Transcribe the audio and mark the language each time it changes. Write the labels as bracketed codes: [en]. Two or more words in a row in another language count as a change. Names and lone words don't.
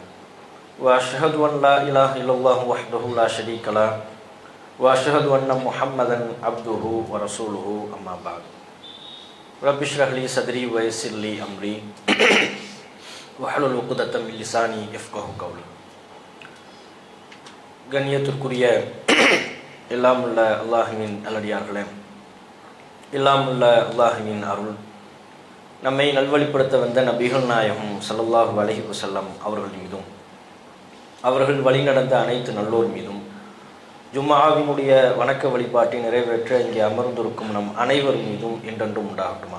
[ar] وأشهد أن لا إله إلا الله وحده لا شريك له وأشهد أن محمدا عبده ورسوله أما بعد. رب اشرح لي صدري ويسر لي أمري واحلل عقدة من لساني يفقهوا قولي. [ta] கண்ணியத்திற்குரிய எல்லாமுள்ள அல்லாஹ்வின் நல்லடியார்களே, எல்லாமுள்ள அல்லாஹ்வின் அருள் நம்மை நல்வழிப்படுத்த வந்த நபிகள் நாயகம் [ar] صلى الله عليه وسلم [ta] அவர்கள் மீதும் அவர்கள் வழிநடந்த அனைத்து நல்லோர் மீதும் ஜும்ஆவினுடைய வணக்க வழிபாட்டை நிறைவேற்ற இங்கே அமர்ந்திருக்கும் நம் அனைவர் மீதும் என்றென்றும் உண்டாகட்டுமாக.